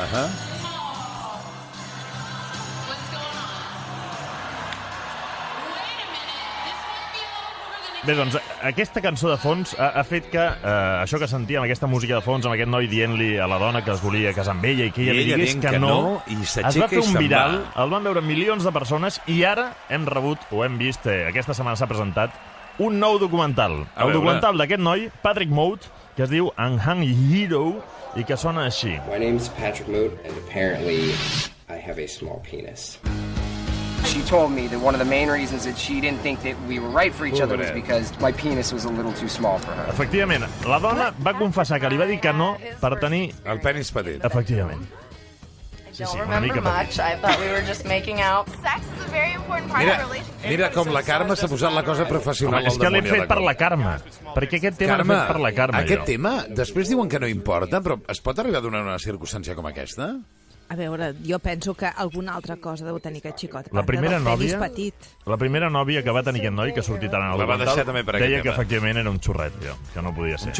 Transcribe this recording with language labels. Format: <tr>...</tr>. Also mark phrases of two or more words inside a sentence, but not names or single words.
<ca>Bé, doncs, aquesta cançó de fons ha fet que això que sentíem, aquesta música de fons, amb aquest noi dient-li a la dona que es volia casar amb ella i que ella li digués que no, es va fer un viral, el van veure milions de persones i ara hem rebut, o hem vist, aquesta setmana s'ha presentat, un nou documental. El documental d'aquest noi, Patrick Moate, que es diu Unhung Hero i que sona així.</ca> <en>My name's Patrick Moate and apparently I have a small penis. She told me that one of the main reasons that she didn't think that we were right for each other was because my penis was a little too small for her.</en> <ca>Efectivament, la dona va confessar que li va dir que no per tenir... El penis petit. Efectivament.</ca> <en>I don't remember much. I thought we were just making out. Sex is a very important part of a relationship.</en> <ca>Mira com la Carme s'ha posat la cosa professional al damunt. És que l'he fet per la Carme. Perquè aquest tema l'he fet per la Carme. Aquest tema, després diuen que no importa, però es pot arribar a donar una circumstància com aquesta? A veure, jo penso que alguna altra cosa deu tenir aquest xicot. La primera nòvia que va tenir aquest noi, que ha sortit ara en el documental, deia que efectivament era un xurret, que no podia ser.</ca>